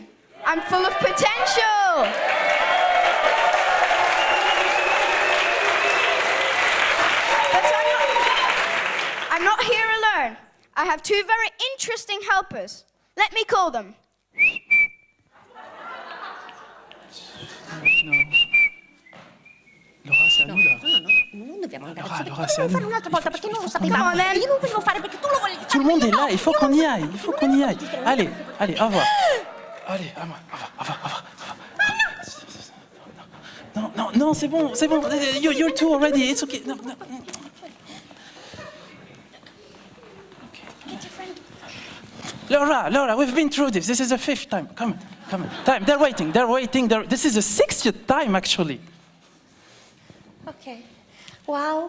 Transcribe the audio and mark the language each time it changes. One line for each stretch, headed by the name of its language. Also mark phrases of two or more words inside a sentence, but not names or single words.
English: I'm full of potential. But I'm not here alone. I have two very interesting helpers. Let me call them.
French: Laura, c'est à nous, là.
Italian: Non, dobbiamo andare.
French: Laura, c'est à nous.
Italian: Fare un'altra volta perché non lo sapevamo.
English: Come on, then.
Italian: Io non volevo fare perché tu lo volevi.
French: Tout le monde est là, il faut qu'on y aille, il faut qu'on y aille. Allez, allez, au revoir. Allez, à moi, au revoir. Non, c'est bon.
English: You're two already, it's okay. No. Laura, we've been through this. This is the 5th time. Come on. Time, they're waiting. This is the 60th time, actually. Okay. Wow.